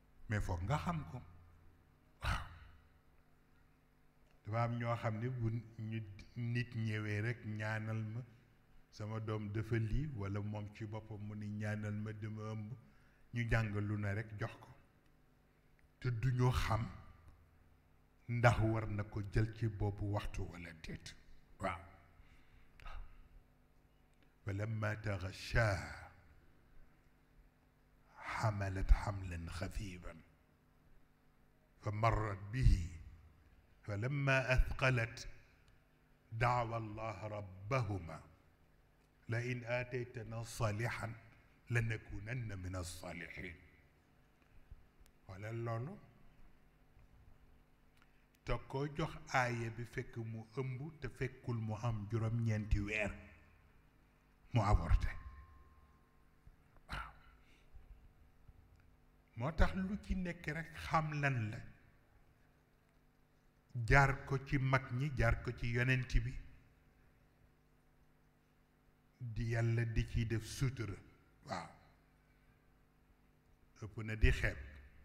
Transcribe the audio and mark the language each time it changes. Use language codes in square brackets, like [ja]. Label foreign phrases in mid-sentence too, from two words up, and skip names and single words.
[wo] mais foog nga xam ko waaw dafa am ñoo xam ne bu ñu nit ñëwee rekk ñaanal ma sama doom dafa lii walla moom ci boppam mu ni ñaanal ma dama ëmb ñu jàng lu ne rekk jox ko te duñu xam ndax war na ko jël ci boobu waxtu walla déet waaw [ar] فلما تغشاها حملت حملا خفيفا فمرت به فلما أثقلت دعوا الله ربهما لئن آتيتنا صالحا لنكونن من الصالحين wala loolu [wo] te koo jox aaya bi fekk mu ëmb te fekkul mu am juróom-ñeenti weer mu avorté moo tax lu ci nekk rekk xam lan la jaar ko ci mag ñi jaar ko ci yonent bi di yàlla di ciy def sutura waaw ëpp na di xeeb